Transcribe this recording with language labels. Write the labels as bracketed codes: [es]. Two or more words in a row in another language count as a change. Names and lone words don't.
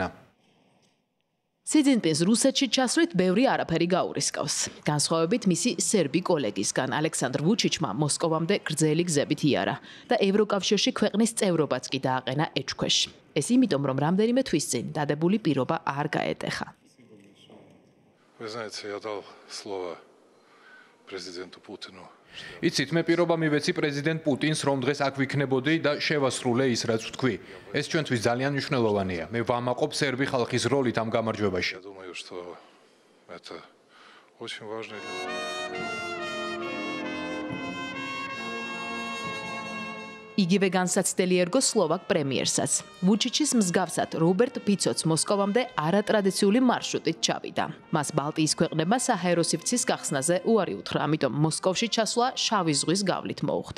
[ka] სი ძინპინს რუსეთში ჩასვლით ბევრი არაფერი გაურისკავს. განსხვავებით მისი სერბი კოლეგისგან ალექსანდრ ვუჩიჩმა მოსკოვამდე გრძელი გზებით იარა და ევროკავშირში ქვეყნის წევრობაც კი დააყენა ეჭქვეშ. ეს იმიტომ, რომ რამდენიმე თვის წინ დადებული პირობა არ გაეტეხა. [ru] Вы знаете, я дал слово президенту Путину. [ka] იცით, მე პირობა მივეცი პრეზიდენტ პუტინს, რომ დღეს აქ ვიქნებოდი და შევასრულე ის, რაც ვთქვი. ეს ჩვენთვის ძალიან მნიშვნელოვანია. მე ვამაყობ სერბი ხალხის როლით ამ გამარჯვებაში. [ru] Я думаю, что это очень важно. [ka] იგივე განსაცდელი ერგო სლოვაკ პრემიერსაც. ვუჩიჩის მსგავსად რობერტ ფიცოც მოსკოვამდე არატრადიციული მარშრუტით ჩავიდა. მას ბალტიის ქვეყნებმა საჰაერო სივრცის გახსნაზე უარი უთხრა, ამიტომ მოსკოვში ჩასვლა შავი ზღვის გავლით მოუხდა.